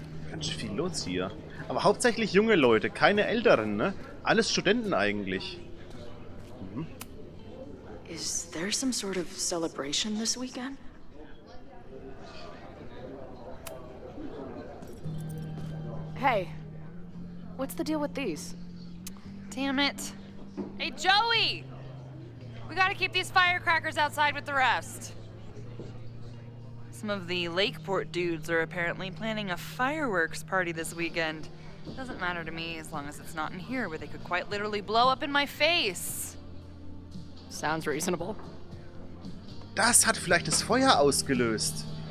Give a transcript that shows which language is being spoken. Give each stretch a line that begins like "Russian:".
German: Ganz schön viel los hier. Aber hauptsächlich junge Leute, keine älteren, ne? Alles Studenten eigentlich.
English: Is there some sort of celebration this weekend? Hey, what's the deal with these? Damn it. Hey, Joey! We gotta keep these firecrackers outside with the rest. Some of the Lakeport dudes are apparently planning a fireworks party this weekend. Doesn't matter to me as long as it's not in here where they could quite literally blow up in my face. Sounds reasonable.
German: Das hat vielleicht das Feuer ausgelöst.